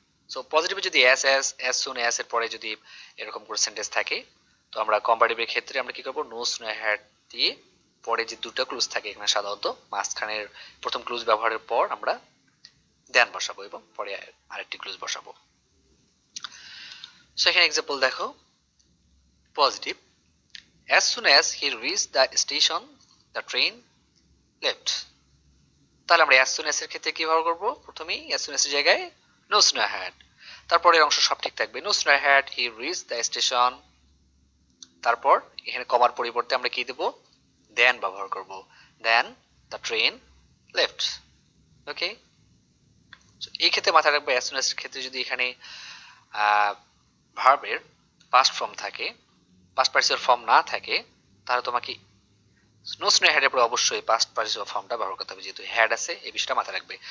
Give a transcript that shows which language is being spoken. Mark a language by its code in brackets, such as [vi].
[bn] So পজিটিভে যদি as soon as এর পরে যদি এরকম করে সেন্টেন্স থাকে, তো আমরা কম্পারেটিভের ক্ষেত্রে আমরা কি করব? নো সুন হ্যাড দিয়ে পরে যে দুটো ক্লুজ থাকে এখানে সাধারণত মাঝখানের প্রথম ক্লুজ ব্যবহারের পর আমরা দেন বসাবো এবং পরে আরেকটি ক্লুজ বসাবো। সো এখানে এক্সাম্পল দেখো, positive, [en] as soon as he reached the station the train left। [bn] তাহলে আমরা [en] as soon as [bn] এর ক্ষেত্রে কি ব্যবহার করব? প্রথমেই as soon as এর জায়গায় [en] no sooner had, [bn] তারপরের অংশ সব ঠিক থাকবে। [en] no sooner had he reached the station, [bn] তারপর এখানে কমার পরিবর্তে আমরা কি দেব? [en] then [bn] ব্যবহার করব, [en] then the train left। [bn] ওকে, এই ক্ষেত্রে মাথায় রাখবে as soon as এর ক্ষেত্রে যদি এখানে ভার্বের পাস্ট ফর্ম থাকে, পাস্ট পার্টিসিপাল ফর্ম না থাকে, তাহলে তোমাকে নো স্নো হ্যাড এর পরে অবশ্যই পাস্ট পার্টিসিপাল ফর্মটা ব্যবহার করতে হবে, যেহেতু হ্যাড আছে এই বিষয়টা মাথায় রাখবে।